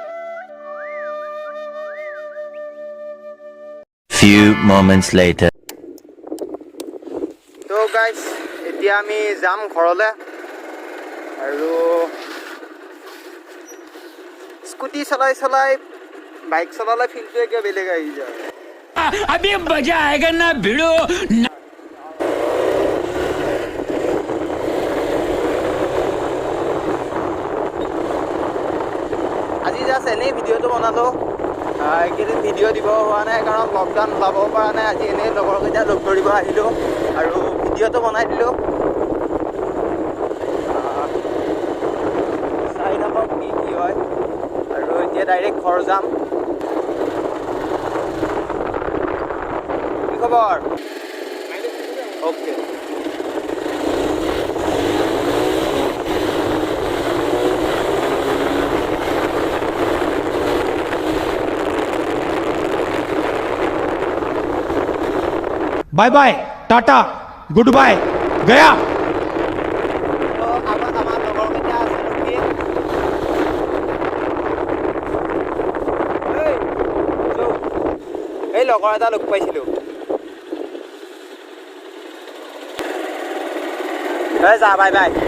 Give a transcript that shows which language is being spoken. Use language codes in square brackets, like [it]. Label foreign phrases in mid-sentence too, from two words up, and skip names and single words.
[en] Few moments later. [as] তো গাইজ, এতিয়া আমি যাম ঘৰলৈ আৰু স্কুটি চলাই বাইক চলালে ফিল্ডটো একে বেলেগ আহি যায়। [hi] अभी मजा आएगा ना भिड़ो। [as] আজি জাষ্ট এনেই ভিডিঅ'টো বনালোঁ। এইকেইদিন ভিডিঅ' দিব হোৱা নাই কাৰণ লকডাউন ওলাব পৰা নাই। আজি এনেই লগৰকেইটা লগ ধৰিব আহিলোঁ আৰু ভিডিঅ'টো বনাই দিলোঁ। চাই থাকক কি হয় আৰু এতিয়া ডাইৰেক্ট ঘৰ যাম। কি খবৰ? অ'কে। [en] bye bye, tata, good bye, गया। [as] এই লগৰ এটা লগ পাইছিলোঁ। যা [en] bye bye.